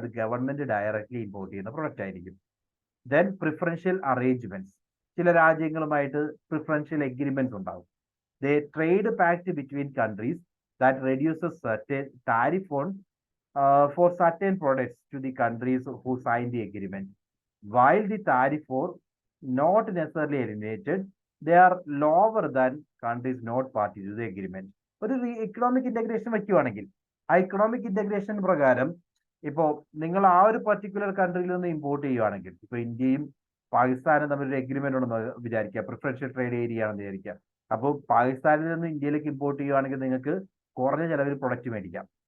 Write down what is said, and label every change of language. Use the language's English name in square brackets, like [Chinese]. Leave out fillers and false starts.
[Malayalam] അത് government directly import ചെയ്യുന്ന product ആയിരിക്കും. [English] Then preferential arrangements. [Malayalam] ചില രാജ്യങ്ങളുമായിട്ട് പ്രിഫറൻഷ്യൽ എഗ്രിമെന്റ്സ് ഉണ്ടാവും. [English] The trade pact between countries that reduces certain tariff on for certain products to the countries who sign the agreement. While the tariff for not necessarily eliminated, they are lower than countries not party to the agreement. [Malayalam] ഒരു economic integration വയ്ക്കുവാണെങ്കിൽ ആ economic integration പ്രകാരം ഇപ്പോൾ നിങ്ങൾ ആ ഒരു particular കൺട്രിയിൽ നിന്ന് import ചെയ്യുവാണെങ്കിൽ, ഇപ്പോൾ ഇന്ത്യയും പാകിസ്ഥാനും തമ്മിൽ ഒരു എഗ്രിമെന്റ് ഉണ്ടെന്ന് വിചാരിക്കുക, പ്രിഫറൻഷ്യൽ ട്രേഡ് ഏരിയ ആണെന്ന് വിചാരിക്കുക. അപ്പോൾ പാകിസ്ഥാനിൽ നിന്ന് ഇന്ത്യയിലേക്ക് ഇമ്പോർട്ട് ചെയ്യുവാണെങ്കിൽ നിങ്ങൾക്ക് കുറഞ്ഞ ചെലവിൽ പ്രൊഡക്റ്റ് മേടിക്കാം.